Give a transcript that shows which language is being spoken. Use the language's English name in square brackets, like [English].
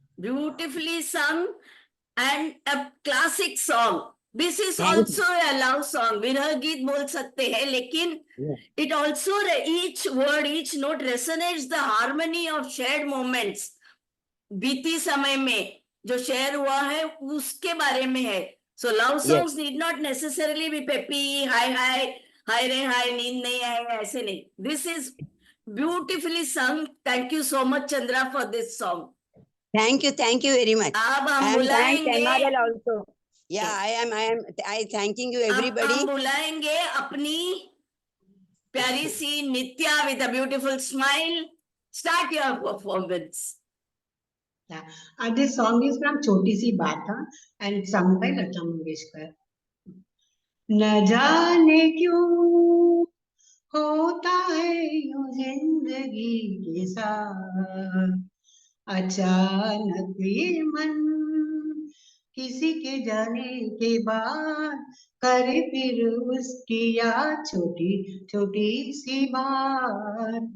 [English] beautifully sung and a classic song. This is Thank also a love song. [Hindi] विरह गीत बोल सकते हैं, लेकिन [English] it also each word, each note resonates the harmony of shared moments. [Hindi] बीती समय में जो शेयर हुआ है उसके बारे में है. [English] So love songs need not necessarily be peppy, [Hindi] हाय हाय हाय रे हाय नींद नहीं आए, ऐसे नहीं. [English] This is beautifully sung. Thank you so much Chandra for this song. Thank you very much. [Hindi] अब हम [English] I am thank [Hindi] बुलाएंगे, [English] NRL also. Yeah, I thanking you everybody. [Hindi] हम बुलाएंगे अपनी प्यारी सी नित्या [English] with a beautiful smile. Start your performance. Yeah. This song is from Choti Si Baat and sung by Lata Mangeshkar. [Hindi] न जाने क्यों होता है यूं जिंदगी के साथ, अचानक ये मन किसी के जाने के बाद करे फिर उसकी याद, छोटी छोटी सी बात।